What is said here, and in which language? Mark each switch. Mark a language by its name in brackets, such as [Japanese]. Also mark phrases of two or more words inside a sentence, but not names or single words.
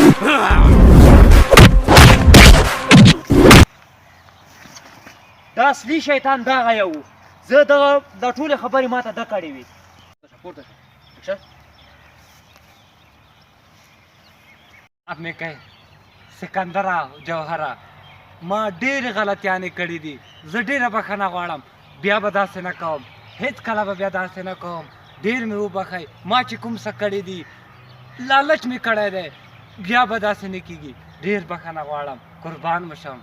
[Pashto] دا اصلي شیطان دغه یو زه دغه دا ټولې خبرې ماته ده کړې وي پورته شه अब मैं कहे सिकंदरा जौहरा ما ډېرې غلطیانې کړې دي زه ډېره بخښنه غواړم بیا به داسې نه کوم هېڅ کله به بیا داسې نه کوم ډېر مې وبښئ ما چې کوم څه کړي دي لالچ مې کړی دی بیا به داسې نه کېږي ډېر بخښنه غواړم قربان مو شم